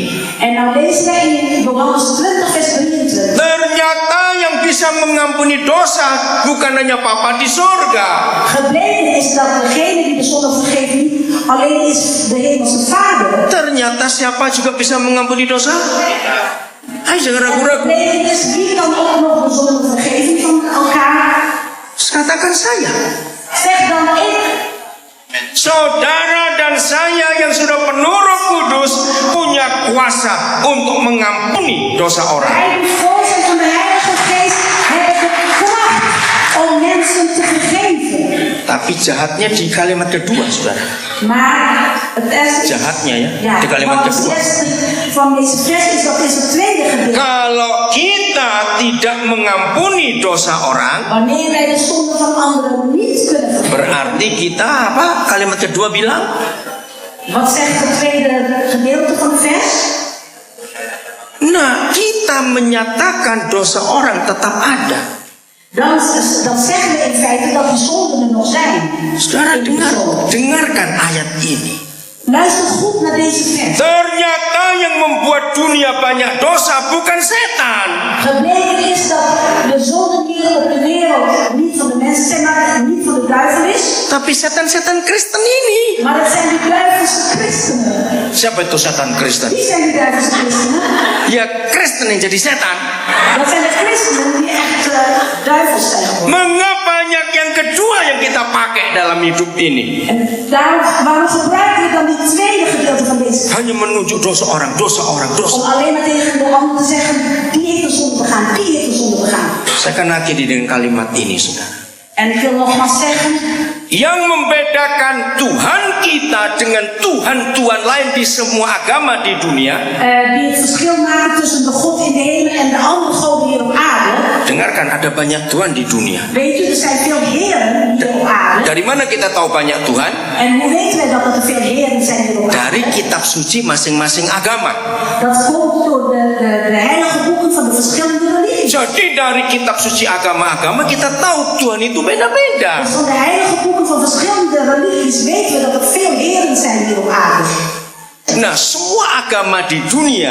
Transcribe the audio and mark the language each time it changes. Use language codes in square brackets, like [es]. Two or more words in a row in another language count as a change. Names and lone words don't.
[nl] En nou lezen wij in Johannes 20 vers 23. [id] Ternyata yang bisa mengampuni dosa bukan hanya Bapa di surga. [nl] Gebleken is dat degene die de zonde vergeeft niet alleen is de hemelse Vader. [id] Ternyata siapa juga bisa mengampuni dosa? Ayo jangan ragu-ragu. [nl] Gebleken is wie kan ook nog de zonde vergeven van elkaar. [id] Katakan saya. [nl] Zeg dan ik. [id] Saudara dan saya yang sudah penuh Roh Kudus punya kuasa untuk mengampuni dosa orang. [nl] Wij die vol zijn van de Heilige Geest hebben de kracht om mensen te vergeven. [id] Tapi jahatnya di kalimat kedua, saudara. [nl] Maar het is [id] Jahatnya ya, [nl] ja, [id] di kalimat [nl] want [id] kedua. [nl] het eerste van deze vers is dat is het tweede gedeelte. [id] Kalau kita tidak mengampuni dosa orang, [nl] Wanneer wij de zonde van anderen niet kunnen vergeven. [id] berarti kita apa? Kalimat kedua bilang, [nl] Wat zegt het tweede gedeelte van de vers? [id] nah, kita menyatakan dosa orang tetap ada. [nl] Dat zeggen we in feite dat die zonden er nog zijn. [id] Saudara dengarkan ayat ini. [nl] Luister goed naar deze vers. [id] Ternyata yang membuat dunia banyak dosa bukan setan. [nl] Gebleken is dat de zondenieren op de wereld niet van de mensen zijn, maar niet van de duivel is. [id] Tapi setan-setan Kristen ini. [nl] Maar dat zijn de duivelse christenen. [id] Siapa itu setan Kristen? [nl] Wie zijn die duivelse christenen? [id] Ya Kristen yang jadi setan. [nl] Dat zijn de christenen die echt duivels zijn geworden. [id] Mengapa banyak yang kedua yang kita pakai dalam hidup ini? [nl] En waarom gebruiken we dan die tweede gedeelte van deze? [id] Hanya menunjuk dosa orang. [nl] Om alleen maar tegen de ander te zeggen, die heeft een zonde begaan, die heeft een zonde begaan. [id] Saya akan akhiri dengan kalimat ini, saudara. [nl] En ik wil nogmaals zeggen, [id] yang membedakan Tuhan kita dengan Tuhan-Tuhan lain di semua agama di dunia. [nl] Die het verschil maken tussen de God in de hemel en de andere goden hier op aarde. [id] Dengarkan, ada banyak Tuhan di dunia. [nl] Weet u, er zijn veel heren hier op aarde. [id] Dari mana kita tahu banyak Tuhan? [nl] En hoe weten wij dat er veel heren zijn hier op aarde? [id] Dari kitab suci masing-masing agama. [nl] Dat komt door de heilige boeken van de verschillende religies. [id] Jadi dari kitab suci agama-agama kita tahu Tuhan itu beda-beda. [nl] Dus van de heilige boeken van verschillende religies weten we dat er veel heren zijn hier op aarde. [id] Nah, semua agama di dunia,